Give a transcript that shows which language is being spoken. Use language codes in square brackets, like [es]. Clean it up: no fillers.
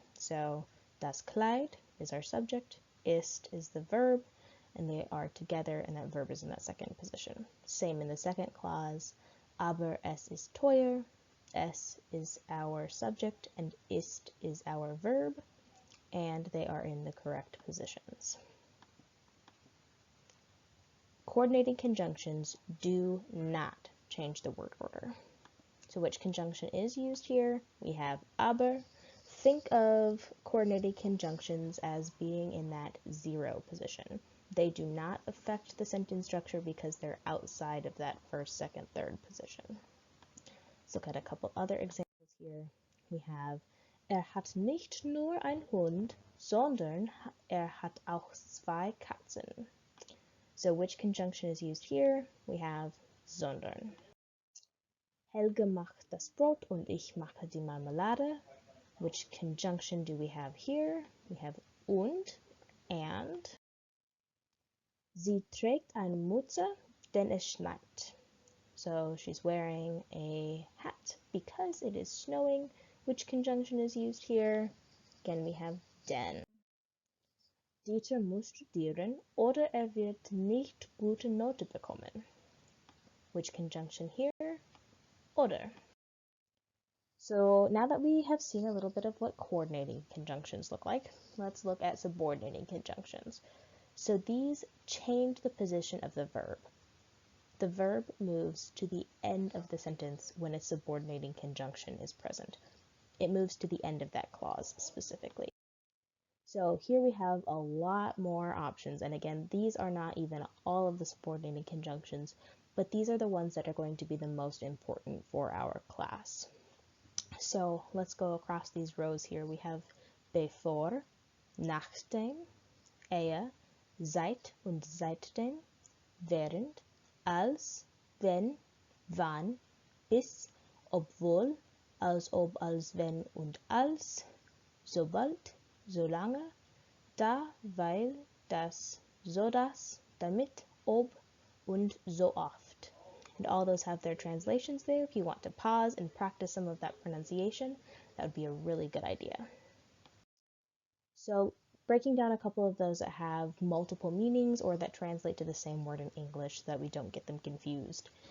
[en] So das Kleid is our subject, ist is the verb, and they are together, and that verb is in that second position. Same in the second clause, [de] aber es ist teuer. [en] Es is our subject, and ist is our verb, and they are in the correct positions. Coordinating conjunctions do not change the word order. So which conjunction is used here? We have aber. Think of coordinating conjunctions as being in that 0 position. They do not affect the sentence structure because they're outside of that first, second, third position. Let's look at a couple other examples here. We have [de] hat nicht nur ein Hund, sondern hat auch 2 Katzen. [en] So which conjunction is used here? We have sondern. [de] Helge macht das Brot und ich mache die Marmelade. [en] Which conjunction do we have here? We have und, and. [de] Sie trägt eine Mütze, denn es schneit. [en] So she's wearing a hat because it is snowing. Which conjunction is used here? Again, we have denn. [de] Dieter muss studieren oder wird nicht gute Note bekommen. [en] Which conjunction here? Oder. So now that we have seen a little bit of what coordinating conjunctions look like, let's look at subordinating conjunctions. So these change the position of the verb. The verb moves to the end of the sentence when a subordinating conjunction is present. It moves to the end of that clause specifically. So here we have a lot more options, and again, these are not even all of the subordinating conjunctions, but these are the ones that are going to be the most important for our class. So let's go across these rows here. We have [de] bevor, nachdem, ehe, seit und seitdem, während, als, wenn, wann, bis, obwohl, als ob, als wenn und als, sobald, solange, da, weil, das, so dass, damit, ob, und so oft. [en] And all those have their translations there. If you want to pause and practice some of that pronunciation, that would be a really good idea. So breaking down a couple of those that have multiple meanings or that translate to the same word in English so that we don't get them confused.